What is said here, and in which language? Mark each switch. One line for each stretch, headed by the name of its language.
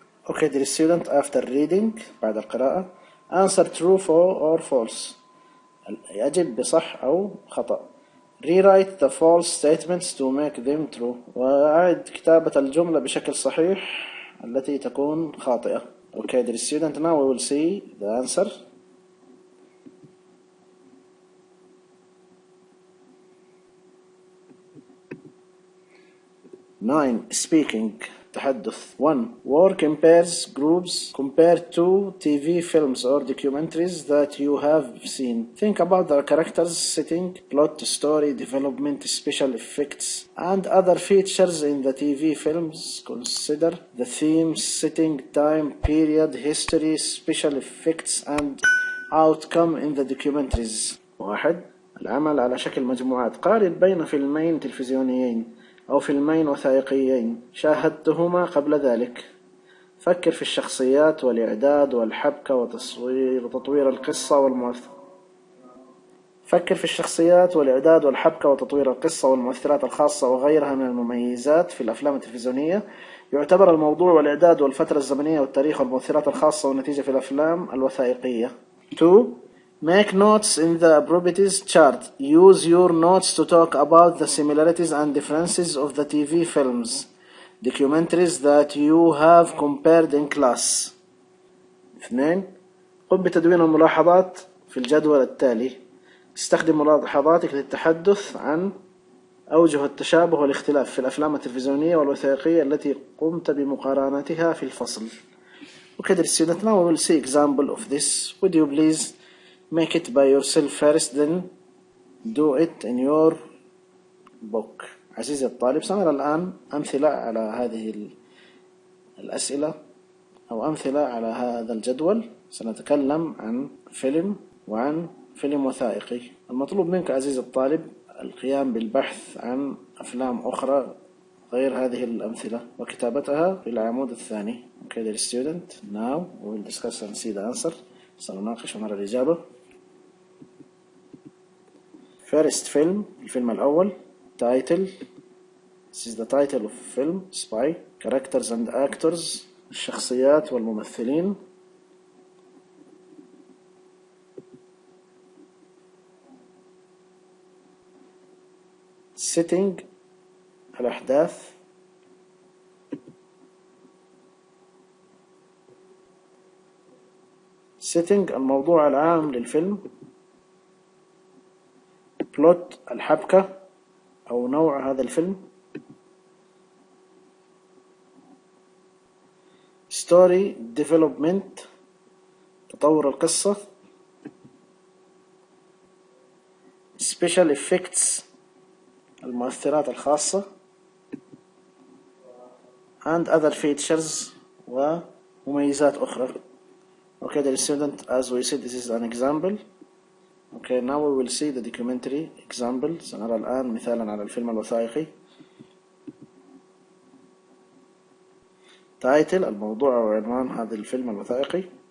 English: Okay, dear student, after reading,
Arabic: بعد القراءة,
English: answer true or false.
Arabic: يجب بصح أو خطأ.
English: Rewrite the false statements to make them true.
Arabic: وأعد كتابة الجملة بشكل صحيح التي تكون خاطئة.
English: Okay, dear student, now we will see the answer. Nine, speaking,
Arabic: تحدث.
English: 1. Work in pairs, groups. Compare two TV films or documentaries that you have seen. Think about the characters, setting, plot, story, development, special effects, and other features in the TV films. Consider the themes, setting, time, period, history, special effects, and outcome in the documentaries.
Arabic: 1. العمل على شكل مجموعات. قارن بين فيلمين تلفزيونيين أو فيلمين وثائقيين شاهدتهما قبل ذلك. فكر في الشخصيات والإعداد والحبكة وتطوير القصة والمؤثرات الخاصة وغيرها من المميزات في الأفلام التلفزيونية. يعتبر الموضوع والإعداد والفترة الزمنية والتاريخ والمؤثرات الخاصة والنتيجة في الأفلام الوثائقية.
English: 2. Make notes in the properties chart. Use your notes to talk about the similarities and differences of the TV films, documentaries that you have compared in class.
Arabic: 2. قم بتدوين الملاحظات في الجدول التالي. استخدم ملاحظاتك للتحدث عن أوجه التشابه والاختلاف في الأفلام التلفزيونية والوثائقية التي قمت بمقارنتها في الفصل.
English: Okay, dear student, now we will see example of this. Would you please make it by yourself first, then do it in your book.
Arabic: عزيزي الطالب، سنرى الآن أمثلة على هذه الأسئلة أو أمثلة على هذا الجدول. سنتكلم عن فيلم وعن فيلم وثائقي. المطلوب منك عزيزي الطالب القيام بالبحث عن أفلام أخرى غير هذه الأمثلة وكتابتها في العمود الثاني.
English: Okay, dear student, now we will discuss and see the answer.
Arabic: سنناقش ونرى الإجابة.
English: First film,
Arabic: الفيلم الأول.
English: Title, this is the title of film, Spy. Characters and actors,
Arabic: الشخصيات والممثلين.
English: Setting,
Arabic: الأحداث.
English: Setting،
Arabic: الموضوع العام للفيلم.
English: Plot،
Arabic: الحبكة أو نوع هذا الفيلم.
English: Story development،
Arabic: تطور القصة.
English: Special effects،
Arabic: المؤثرات الخاصة.
English: and other features،
Arabic: ومميزات أخرى.
English: Okay, dear student, as we said, this is an example. Okay, now we will see the documentary example.
Arabic: سنرى الآن مثالا على الفيلم الوثائقي.
English: Title،
Arabic: الموضوع وعنوان هذا الفيلم الوثائقي.